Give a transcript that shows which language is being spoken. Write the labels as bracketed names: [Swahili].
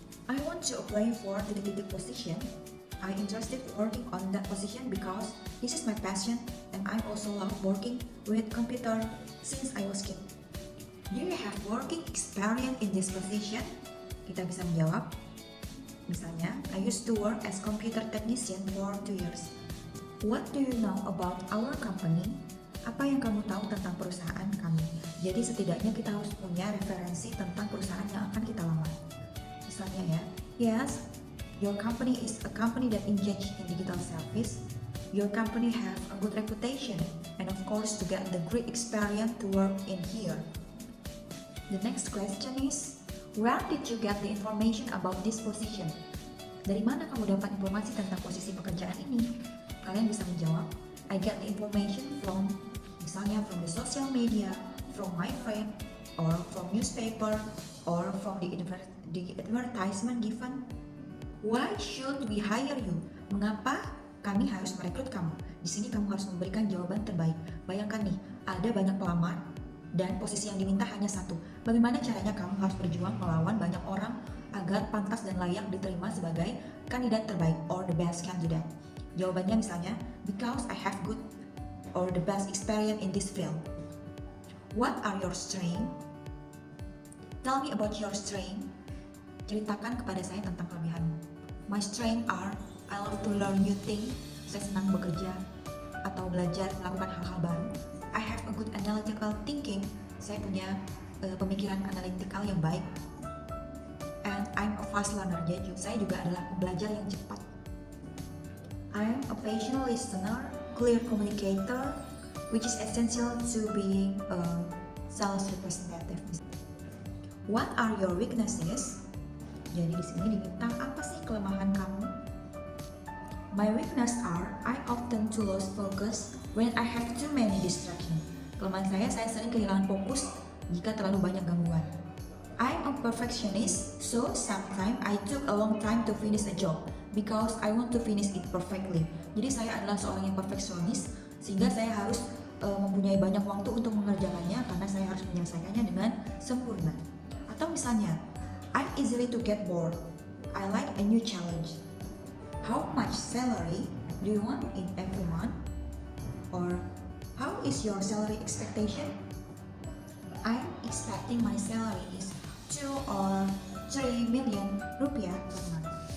[English] I want to apply for the position. I'm interested working on that position because this is my passion and I also love working with computer since I was kid. Do you have working experience in this position? [Indonesian] Kita bisa menjawab. Misalnya, [English] I used to work as computer technician for 2 years. What do you know about our company? [Indonesian] Apa yang kamu tahu tentang perusahaan kami? Jadi setidaknya kita harus punya referensi tentang perusahaan yang akan kita lamar. Misalnya ya, [English] yes, your company is a company that engaged in digital service. Your company have a good reputation and of course to get the great experience to work in here. The next question is, where did you get the information about this position? [Indonesian] Dari mana kamu dapat informasi tentang posisi pekerjaan ini? Kalian bisa menjawab, [English] I get the information from, [Indonesian] misalnya [English] from the social media, from my friend, or from newspaper, or from the advertisement given. Why should we hire you? [Indonesian] Mengapa kami harus merekrut kamu? Di sini kamu harus memberikan jawaban terbaik. Bayangkan nih, ada banyak pelamar dan posisi yang diminta hanya satu. Bagaimana caranya kamu harus berjuang melawan banyak orang agar pantas dan layak diterima sebagai kandidat terbaik [English] or the best candidate? [Indonesian] Jawabannya misalnya, [English] because I have good or the best experience in this field. What are your strengths? Tell me about your strength. [Indonesian] Ceritakan kepada saya tentang kelebihanmu. [English] My strengths are, I love to learn new things. [Indonesian] Saya senang bekerja atau belajar melakukan hal-hal baru. [English] I have a good analytical thinking. [Indonesian] Saya punya pemikiran analitikal yang baik. [English] And I'm a fast learner. [Indonesian] Jadi saya juga adalah pembelajar yang cepat. [English] I'm a patient listener, clear communicator, which is essential to being a sales representative. What are your weaknesses? [Indonesian] Jadi di sini diminta apa sih kelemahan kamu? [English] My weakness are I often to lose focus when I have too many distractions. [Indonesian] Kelemahan saya sering kehilangan fokus jika terlalu banyak gangguan. [English] I'm a perfectionist, so sometimes I took a long time to finish a job because I want to finish it perfectly. [Indonesian] Jadi saya adalah seorang yang perfeksionis sehingga saya harus mempunyai banyak waktu untuk mengerjakannya karena saya harus menyelesaikannya dengan sempurna. Atau misalnya, [English] I'm easily to get bored. I like a new challenge. How much salary do you want in every month? Or how is your salary expectation? I'm expecting my salary is 2 or 3 million rupiah per month.